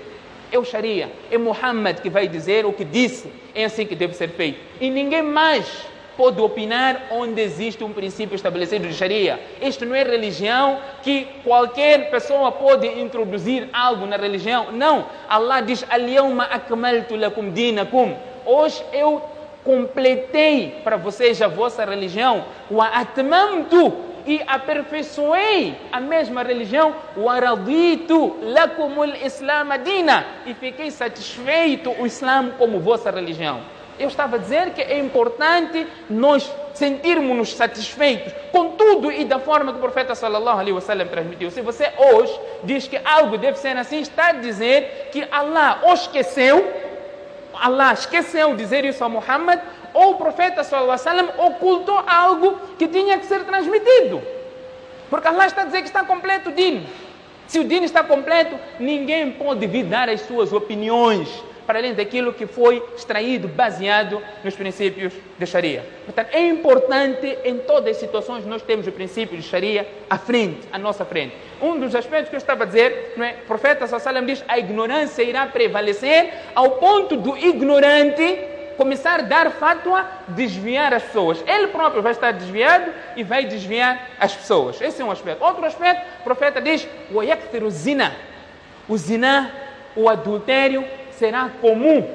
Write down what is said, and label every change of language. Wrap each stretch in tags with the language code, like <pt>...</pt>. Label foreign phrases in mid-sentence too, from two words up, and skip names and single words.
<pt>É o Sharia. É Muhammad que vai dizer o que disse. É assim que deve ser feito. E ninguém mais pode opinar onde existe um princípio estabelecido de Sharia. Isto não é religião que qualquer pessoa pode introduzir algo na religião. Não. Allah diz,</pt> <ar>اليوم أكملت لكم دينكم.</ar> <pt>Hoje eu completei para vocês a vossa religião.</pt> <ar>وأتممت.</ar> <pt>E aperfeiçoei a mesma religião.</pt> <ar>ورضيت لكم الإسلام دينا.</ar> <pt>E fiquei satisfeito o Islã como vossa religião. Eu estava a dizer que é importante nós sentirmos-nos satisfeitos com tudo e da forma que o profeta</pt> <ar>صلى الله عليه وسلم</ar> <pt>transmitiu. Se você hoje diz que algo deve ser assim, está a dizer que Allah esqueceu de dizer isso a Muhammad, ou o profeta</pt> <ar>صلى الله عليه وسلم</ar> <pt>ocultou algo que tinha que ser transmitido. Porque Allah está a dizer que está completo o din. Se o din está completo, ninguém pode vir dar as suas opiniões para além daquilo que foi extraído, baseado nos princípios de Sharia. Portanto, é importante, em todas as situações, nós temos o princípio de Sharia à nossa frente. Um dos aspectos que eu estava a dizer, não é? O profeta</pt> <ar>صلى الله عليه وسلم</ar> <pt>diz, a ignorância irá prevalecer ao ponto do ignorante começar a dar fatwa, desviar as pessoas. Ele próprio vai estar desviado e vai desviar as pessoas. Esse é um aspecto. Outro aspecto, o profeta diz, o zina. O zina, o adultério, será comum.</pt>